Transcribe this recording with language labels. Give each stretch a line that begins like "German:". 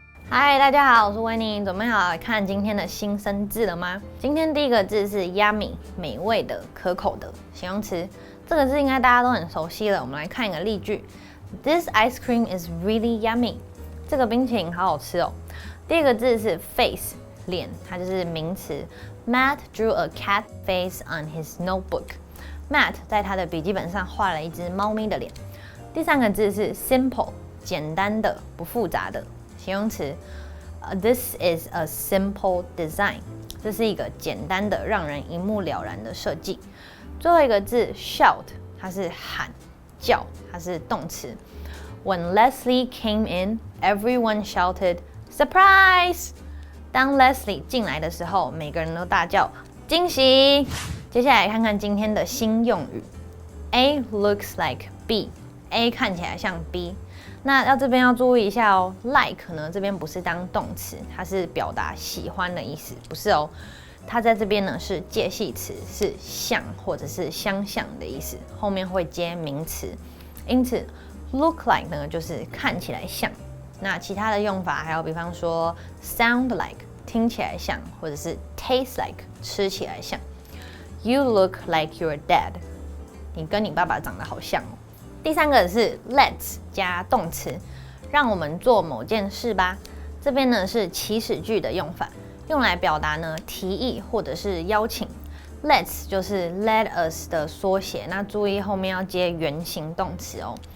Chinese: Hi， 大家好，我是维尼，准备好来看今天的新生字了吗？今天第一个字是 yummy， 美味的、可口的形容词。这个字应该大家都很熟悉了。我们来看一个例句
English: ：This ice cream is really yummy。
Chinese: 这个冰淇淋好好吃哦。第二个字是 face， 脸，它就是名词。
English: Matt drew a cat face on his notebook。
Chinese: Matt 在他的笔记本上画了一只猫咪的脸。第三个字是 simple， 简单的、不复杂的。
English: 形容词 ，This is a simple design。
Chinese: 这是一个简单的、让人一目了然的设计。最后一个字 shout， 它是喊、叫，它是动词。
English: When Leslie came in, everyone shouted surprise。
Chinese: 当 Leslie 进来的时候，每个人都大叫惊喜。接下来看看今天的新用语 ，
English: A looks like B，
Chinese: A 看起来像 B。那这边要注意一下哦 ，like 呢这边不是当动词，它是表达喜欢的意思，不是哦。它在这边呢是介系词，是像或者是相像的意思，后面会接名词。因此 look like 呢就是看起来像。那其他的用法还有比方说 sound like 听起来像，或者是 taste like 吃起来像。
English: You look like your dad，
Chinese: 你跟你爸爸长得好像哦。第三个是 let's 加动词，让我们做某件事吧。这边呢是祈使句的用法，用来表达呢提议或者是邀请。 Let's 就是 let us 的缩写，那注意后面要接原形动词哦。